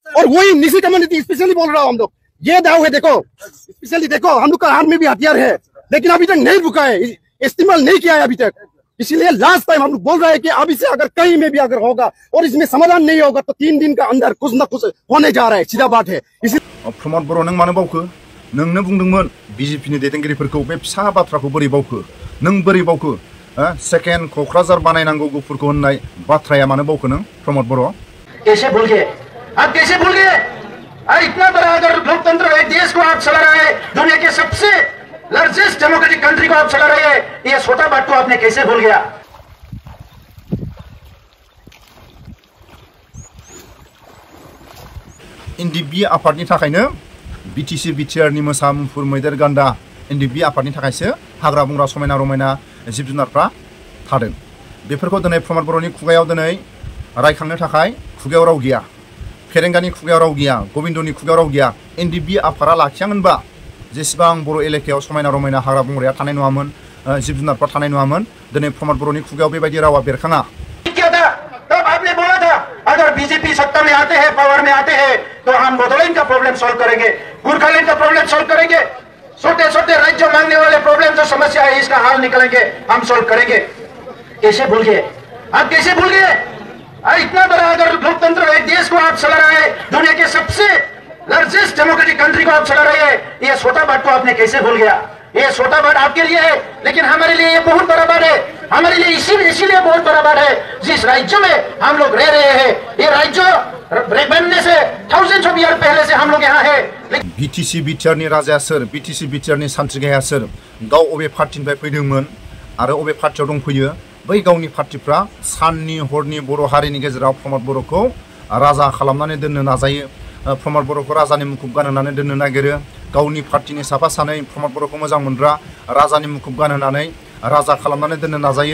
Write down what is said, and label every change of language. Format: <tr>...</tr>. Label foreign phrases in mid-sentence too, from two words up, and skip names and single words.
<hi>और वही निजी कम्युनिटी स्पेशली बोल रहा हूँ हम लोग, ये दाव है देखो, स्पेशली देखो हम लोग का हाथ में भी हथियार है, लेकिन अभी तक नहीं रुका है, इस्तेमाल नहीं किया है अभी तक। इसीलिए</hi> <en>last time</en> <hi>हम लोग बोल रहे हैं कि अभी से अगर कहीं में भी अगर होगा और इसमें समाधान नहीं होगा तो 3 दिन का अंदर कुछ न कुछ होने जा रहा है, सीधा बात है।</hi> <brx>प्रमोद बर' नों मानो बावखो? नोंनो बुंदोंमोन बीजेपीनि दैदेनगिरिफोरखौ बे फिसा बाथ्राखौ बोरै बावखो? नों बोरै बावखो? सेकेन्ड क'क्राझार बानायनांगौ गुफुरखौ होननाय बाथ्राया मानो बावखो नों प्रमोद बर'?</brx> <hi>कैसे भूल गए? आप कैसे भूल गए? इतना बड़ा अगर लोकतंत्र है, देश को आप चला रहे हैं, दुनिया के सबसे</hi> <en>largest democratic country</en> <hi>को आप चला रहे हैं, ये छोटा बात को आपने कैसे भूल गया?</hi> <brx>एनडीपी आफादनि थाखायनो बीटीसी बिटिआरनि मोसा मुफुर मैदेर गान्दा एनडीपी आफादनि थाखायसो हाग्रा बंग्रा समायना रमायना जिब जुनारफ्रा थादों। बेफोरखौ दिनै प्रमोद बर'नि खुगायाव दिनै रायखांनो थाखाय खुगायाव राव गैया, फेरेंगानि खुगायाव राव गैया, गबिन्दनि खुगायाव राव गैया। एनडीपी आफादा लाखियामोनबा जेसेबां बर' एलेकायाव समायना रमायना हाग्रा बंग्राया थानाय नङामोन, जिब जुनारफ्रा थानाय नङामोन। दिनै प्रमोद बर'नि खुगायाव बेबायदि रावा बेरखाङा।</brx> <hi>तब आपने बोला था अगर बीजेपी सत्ता में आते हैं, पावर में आते हैं, तो हम बोडोलैंड का</hi> <en>problem solve</en> <hi>करेंगे, गोरखालैंड का</hi> <en>problem solve</en> <hi>करेंगे, छोटे छोटे राज्य मांगने वाले प्रॉब्लम जो समस्या है इसका हल निकलेंगे, हम सॉल्व करेंगे। कैसे भूल गए? आप कैसे भूल गए? इतना बड़ा अगर लोकतंत्र है, देश को आप चला रहे हैं, दुनिया के सबसे</hi> <en>largest democratic country</en> <hi>को आप चला रहे हैं, ये छोटा बात को आपने कैसे भूल गया? ये छोटा बात आपके लिए है, लेकिन हमारे लिए ये बहुत बड़ा बात है। हमारे लिए इसीलिए बहुत बड़ा बात है, जिस राज्य में हम लोग रह रहे हैं, ये राज्य बनने से</hi> <en>thousands of year</en> <hi>पहले से हम लोग यहाँ है।</hi> <brx>बीटीसी बिटिआरनि राजाया सोर? बीटीसी बिटिआरनि सानथ्रिगाहाया सोर? गाव अबे पार्टिनिफ्राय फैदोंमोन आरो अबे पार्टियाव दंफैयो? बै गावनि पार्टिफ्रा साननि हरनि बर' हारिनि गेजेराव प्रमोद बर'खौ राजा खालामनानै दोननो नाजायो। प्रमोद बर'खौ राजानि मुखुब गानहोनानै दोननो नागिरो। गावनि पार्टिनि साफा सानै प्रमोद बर'खौ मोजां मोनग्रा राजानि मुखुब गानहोनानै राजा खालामनानै दोननो नाजायो।</brx>